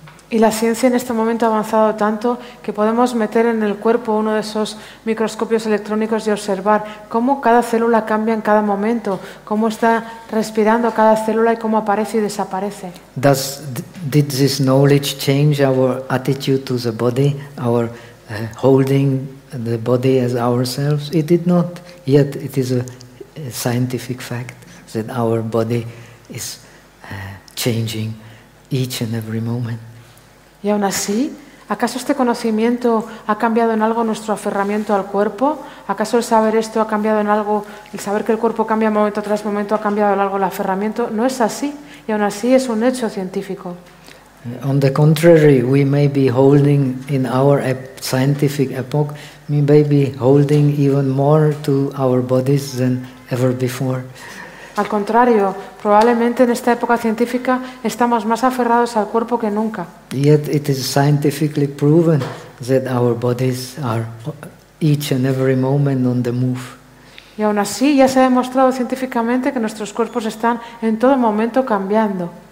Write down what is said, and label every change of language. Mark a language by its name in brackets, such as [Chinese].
[Spanish] Y la ciencia en este momento ha avanzado tanto que podemos meter en el cuerpo uno de esos microscopios electrónicos y observar cómo cada célula cambia en cada momento, cómo está respirando cada célula y cómo aparece y desaparece. [English] Did this knowledge change our attitude to the body, our holding the body as ourselves? It did not. Yet it is a scientific fact that our body is changing each and every moment. [Spanish] Y aún así, ¿acaso este conocimiento ha cambiado en algo nuestro aferramiento al cuerpo? ¿Acaso el saber esto ha cambiado en algo, el saber que el cuerpo cambia momento tras momento ha cambiado en algo el aferramiento? No es así, y aún así es un hecho científico. [English] On the contrary, we may be holding in our scientific epoch, we may be holding even more to our bodies than ever before. [Spanish] Al contrario, probablemente en esta época científica estamos más aferrados al cuerpo que nunca. [English] Yet it is scientifically proven that our bodies are each and every moment on the move. [Spanish] Y aún así ya se ha demostrado científicamente que nuestros cuerpos están en todo momento cambiando.